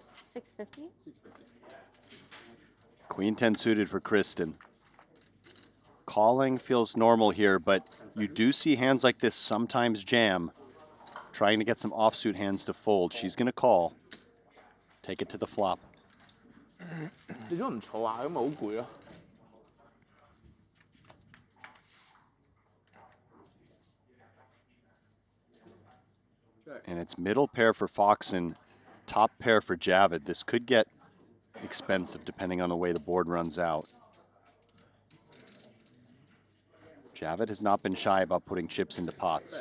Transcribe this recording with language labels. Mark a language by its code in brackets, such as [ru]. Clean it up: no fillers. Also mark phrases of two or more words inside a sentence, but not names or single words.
[en] 650? Queen 10 suited for Kristen. Calling feels normal here, but you do see hands like this sometimes jam. Trying to get some offsuit hands to fold. She's going to call. Take it to the flop. [yue] 你都唔嘈下咁咪好攰咯。 [en] And it's middle pair for Foxon, top pair for Javid. This could get expensive depending on the way the board runs out. Javid has not been shy about putting chips into pots.